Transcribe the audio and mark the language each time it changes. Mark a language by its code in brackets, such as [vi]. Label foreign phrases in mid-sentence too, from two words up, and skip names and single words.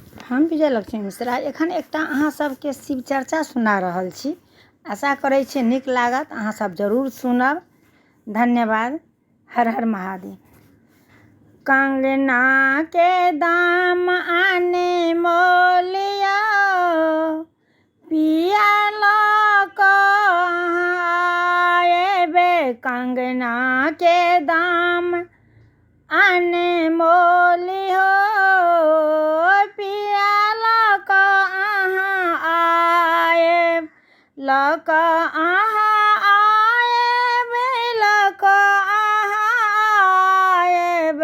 [mai] हम विजय लक्ष्मी मिश्रा एखन एकटा अहाँ सबके शिव चर्चा सुना रहल छी। आशा करै छी नीक लागत, अहाँ सब जरूर सुनब। धन्यवाद। हर हर महादेव। कंगना के दाम आने मोलिया पिया लक आएबे। कंगना के दाम आने मोली हो पिया लक आए लक आएबे लक आएबे।